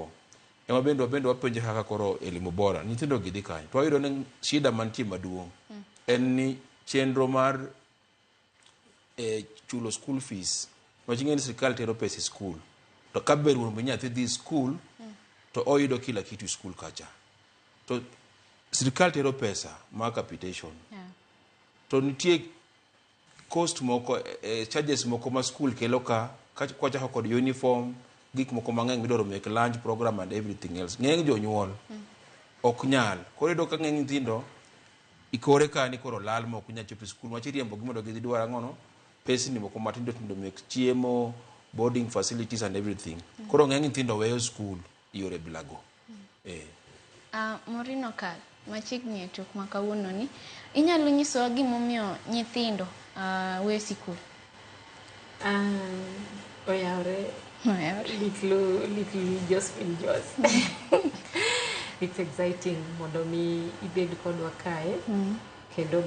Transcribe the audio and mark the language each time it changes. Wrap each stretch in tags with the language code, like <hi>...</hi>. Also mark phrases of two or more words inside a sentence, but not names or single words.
<luo>Ema bende wapenjo kaka koro</luo> <sw>elimu bora</sw> <luo>nyithindo gi dhi kanye. To wayudo ni shida mantie maduong' en ni chenro mar chulo</luo> <en>school fees.</en> <luo>Waching'e ni sirikal tero pesa skul. To ka ber wuon nyathi dhi skul to oyudo</luo> <sw>kila kitu</sw> <luo>skul kacha. To sirikal tero pesa mar capitation. To nitie cost moko charges moko ma skul kelo ka kwachako kod uniform, gik moko mang'eny midwaro mek</luo> <en>lunch program and everything else.</en> <luo>Ng'eny jonyuol ok nyal. Koro yudo ka ng'eny nyithindo ikore ka ni koro lal ma ok nyal chopo skul. Wach riembo gi mondo gidhi dwaro ang'ono pesni moko matindo tindo mek chiemo,</luo> <en>boarding facilities and everything.</en> <luo>Koro ng'eny nyithindo weyo skul yore bilago. Morino Kal, machiegni e tok ma kawuono ni, inyalo nyisowa gimomiyo nyithindo weyo sikul? Oyawre. Little Josephine Jos.</luo> <en>It's exciting</en> <luo>mondo mi ibed kodwa kae kendo</luo>